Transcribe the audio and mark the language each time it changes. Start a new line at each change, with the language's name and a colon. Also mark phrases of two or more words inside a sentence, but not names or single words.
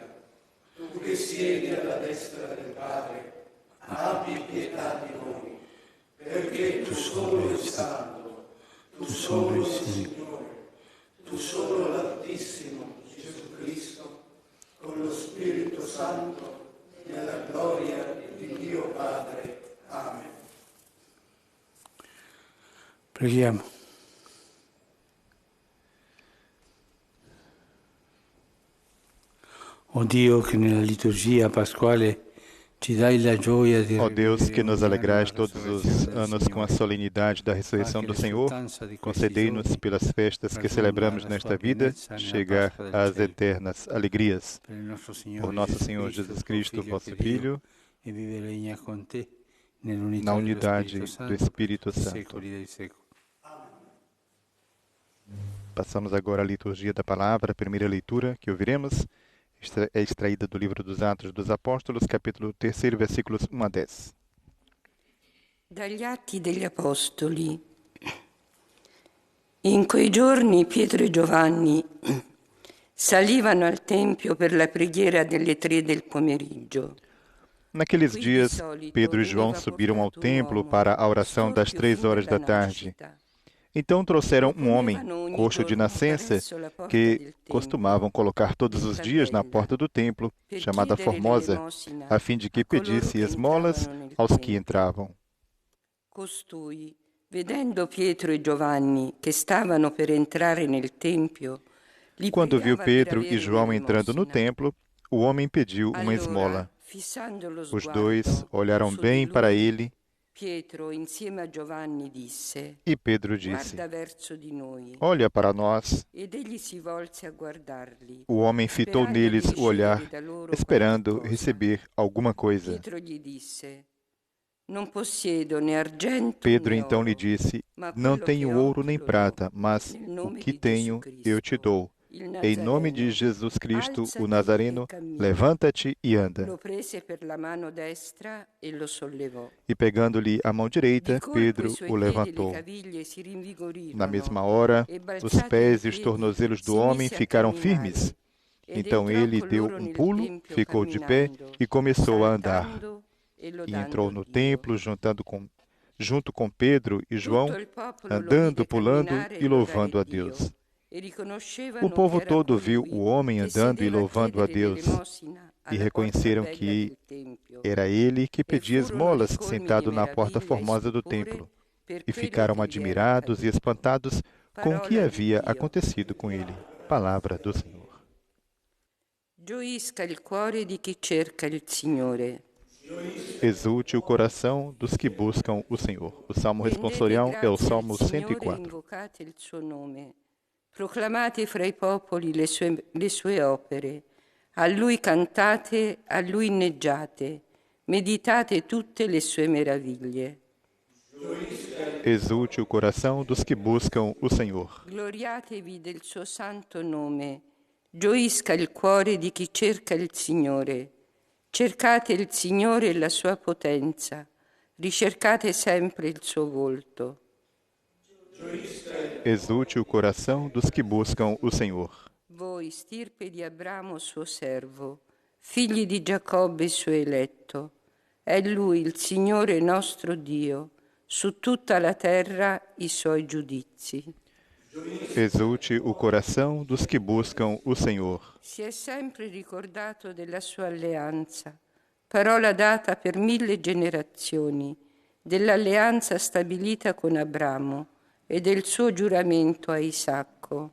Italian: Tu che siedi alla destra del Padre, abbi pietà di noi, perché tu solo sei santo, tu solo il Signore, tu solo l'Altissimo Gesù Cristo, con lo Spirito Santo, nella gloria di Dio Padre. Amen. Preghiamo. O Dio, che nella liturgia pasquale ci dai la gioia di
Portuguese: Ó Deus, que nos alegrais
Italian: la
Portuguese: todos os
Italian: resurrezione del
Portuguese: anos com a
Italian: Signore,
Portuguese: solenidade da ressurreição do Senhor, concedei-nos pelas festas que celebramos nesta vida, chegar às eternas alegrias.
Italian: per il nostro
Portuguese: Por nosso Senhor Jesus Cristo, vosso Filho,
Italian: e vive e regna con te
Portuguese: na
Italian: nell'unità dello
Portuguese: unidade
Italian: Spirito
Portuguese: do
Italian: Santo,
Portuguese: Espírito
Italian: per
Portuguese: Santo.
Italian: secoli dei secoli.
Portuguese: Passamos agora à liturgia da palavra. A primeira leitura que ouviremos é extraída do livro dos Atos dos Apóstolos, capítulo 3, versículos 1 a 10.
Italian: Dagli Atti degli Apostoli. In quei giorni Pietro e Giovanni salivano al Tempio per la preghiera delle 3 del pomeriggio.
Portuguese: Naqueles dias, Pedro e João subiram ao templo para a oração das 3 horas da tarde. Então trouxeram um homem, coxo de nascença, que costumavam colocar todos os dias na porta do templo, chamada Formosa, a fim de que pedisse esmolas aos que entravam.
Italian: Costui, vedendo Pietro e Giovanni che stavano per entrare nel Tempio, li
Portuguese: Quando viu
Italian: pregava per
Portuguese: Pedro
Italian: avere
Portuguese: e João
Italian: una
Portuguese: entrando no
Italian: elemosina.
Portuguese: templo, o homem pediu uma esmola.
Italian: Allora, fissando lo
Portuguese: Os
Italian: sguardo
Portuguese: dois olharam
Italian: su di
Portuguese: bem
Italian: lui,
Portuguese: para ele
Italian: Pietro, insieme a Giovanni, disse:
Portuguese: e Pedro disse:
Italian: Guarda verso di noi.
Portuguese: Olha para nós.
Italian: Ed egli si volse a guardarli.
Portuguese: O homem fitou
Italian: sperando
Portuguese: neles
Italian: di
Portuguese: o olhar,
Italian: ricevere da loro
Portuguese: esperando
Italian: qualche cosa.
Portuguese: receber alguma coisa.
Italian: Pietro gli disse: Non possiedo né argento
Portuguese: Pedro
Italian: né
Portuguese: então
Italian: oro,
Portuguese: lhe disse:
Italian: ma
Portuguese: Não
Italian: quello
Portuguese: tenho
Italian: che ho
Portuguese: ouro nem
Italian: te lo
Portuguese: prata,
Italian: do.
Portuguese: mas
Italian: Nel
Portuguese: o
Italian: nome
Portuguese: que
Italian: di
Portuguese: tenho
Italian: Gesù
Portuguese: eu te
Italian: Cristo,
Portuguese: dou.
Italian: il
Portuguese: Em nome de
Italian: Nazareno,
Portuguese: Jesus Cristo,
Italian: alzati
Portuguese: o Nazareno,
Italian: e cammina.
Portuguese: levanta-te e anda.
Italian: Lo prese per la mano destra e lo sollevò.
Portuguese: E pegando-lhe a mão direita,
Italian: Di colpo
Portuguese: Pedro
Italian: i suoi
Portuguese: o
Italian: piedi e le
Portuguese: levantou.
Italian: caviglie si rinvigorirono.
Portuguese: Na mesma hora,
Italian: e
Portuguese: os
Italian: balzati
Portuguese: pés
Italian: in
Portuguese: e os
Italian: piedi,
Portuguese: tornozelos do
Italian: si
Portuguese: homem
Italian: mise a
Portuguese: ficaram
Italian: camminare.
Portuguese: firmes.
Italian: Ed
Portuguese: Então
Italian: entrò
Portuguese: ele
Italian: con
Portuguese: deu
Italian: loro
Portuguese: um
Italian: nel
Portuguese: pulo,
Italian: tempio
Portuguese: ficou de pé
Italian: camminando,
Portuguese: e começou a andar.
Italian: saltando e
Portuguese: E
Italian: lodando
Portuguese: entrou no
Italian: Dio.
Portuguese: templo junto com Pedro e João,
Italian: Tutto il popolo lo
Portuguese: andando,
Italian: vide
Portuguese: pulando
Italian: camminare e
Portuguese: e louvando a
Italian: lodare Dio,
Portuguese: Deus.
Italian: e riconoscevano
Portuguese: O povo
Italian: che era
Portuguese: todo viu
Italian: colui
Portuguese: o homem
Italian: che
Portuguese: andando e
Italian: sedeva a
Portuguese: louvando a
Italian: chiedere
Portuguese: Deus,
Italian: l'elemosina
Portuguese: e
Italian: alla
Portuguese: reconheceram
Italian: porta
Portuguese: que
Italian: bella del tempio.
Portuguese: era ele que pedia
Italian: E furono
Portuguese: esmolas
Italian: ricolmi
Portuguese: sentado
Italian: di
Portuguese: na porta
Italian: meraviglia e
Portuguese: formosa do
Italian: stupore
Portuguese: templo,
Italian: per
Portuguese: e
Italian: quello
Portuguese: ficaram
Italian: che gli era
Portuguese: admirados e
Italian: accaduto.
Portuguese: espantados com o que
Italian: Parola di
Portuguese: havia
Italian: Dio.
Portuguese: acontecido com ele. Palavra do Senhor.
Italian: Gioisca il cuore di chi cerca il Signore.
Portuguese: Exulte o coração dos que buscam o Senhor. O salmo responsorial é o Salmo
Italian: Signore,
Portuguese: 104.
Italian: invocate il suo nome, proclamate fra i popoli le sue opere, a lui cantate, a lui inneggiate, meditate tutte le sue meraviglie.
Portuguese: Exulte o coração dos que buscam o Senhor.
Italian: Gloriatevi del suo santo nome, gioisca il cuore di chi cerca il Signore. Cercate il Signore e la sua potenza, ricercate sempre il suo volto.
Portuguese: Exulte o coração dos que buscam o Senhor.
Italian: Voi, stirpe di Abramo suo servo, figli di Giacobbe suo eletto. È Lui, il Signore nostro Dio, su tutta la terra i suoi giudizi.
Portuguese: Exulte o coração dos que buscam o Senhor.
Italian: Si è sempre ricordato della sua alleanza, parola data per 1000 generazioni, dell'alleanza stabilita con Abramo e del suo giuramento a Isacco.